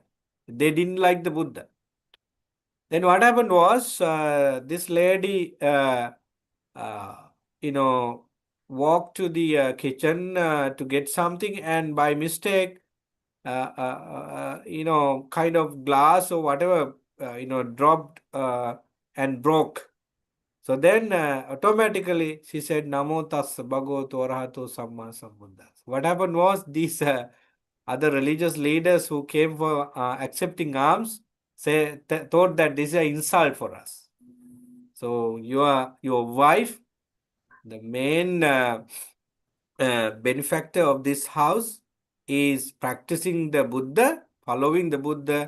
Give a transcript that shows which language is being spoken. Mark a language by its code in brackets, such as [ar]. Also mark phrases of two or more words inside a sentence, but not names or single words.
[en] They didn't like the Buddha. Then what happened was this lady, uh, walked to the kitchen to get something, and by mistake, kind of glass or whatever, dropped and broke. So then automatically she said, [pi] Namo tassa bhagavato arahato samma sambuddhassa. [en] What happened was these other religious leaders who came for accepting alms thought that this is an insult for us. So your wife, the main benefactor of this house, is practicing the Buddha, following the Buddha.